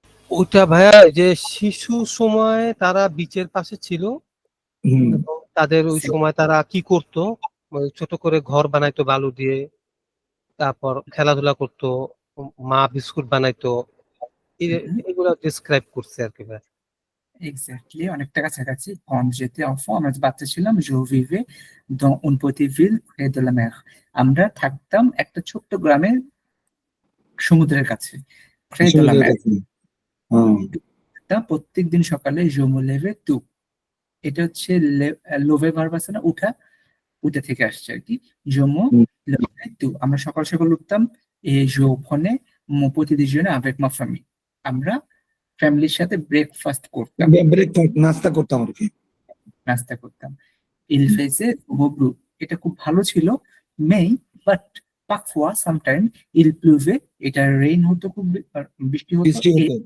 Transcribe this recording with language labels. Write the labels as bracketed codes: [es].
[bn] ওইটা ভাইয়া যে শিশু সময় তারা বিচের পাশে ছিল হুম, এবং তাদের ওই সময় তারা কি করতো, ওই ছোট করে ঘর বানাইতো বালু দিয়ে, তারপর খেলাধুলা করতো, মা বিস্কুট বানাইতো, এগুলো ডিসক্রাইব করছে আর কি ভাই। এক্স্যাক্টলি, অনেকটা কাছাকাছি। [fr] quand j'étais enfant, [bn] আমরা যে বাচ্চা ছিলাম, [fr] je vivais dans une petite ville près de la mer। [bn] আমরা থাকতাম একটা ছোট্ট গ্রামে সমুদ্রের কাছে, [fr] près de la [bn] সমুদ্রের [fr] mer। [bn] কাছে। হ্যাঁ, তা প্রত্যেকদিন সকালে [fr] je me levais tôt। [bn] এটা হচ্ছে লোভে ভার্ব আছে না, উঠা, ওইটা থেকে আসছে আর কি। [fr] je me হুম। levais tôt, [bn] আমরা সকাল সকাল উঠতাম। [fr] et je prenais mon petit déjeuner avec ma famille। [bn] আমরা ফ্যামিলির সাথে ব্রেকফাস্ট করতাম, ব্রেকফাস্ট নাস্তা করতাম আর কি। নাস্তা করতাম। [fr] Il faisait beau bleu, [bn] এটা খুব ভালো ছিল। [fr] mais [en] but [fr] parfois [en] sometime [fr] il pleuvait, [bn] এটা রেইন হতো, খুব বৃষ্টি হতো।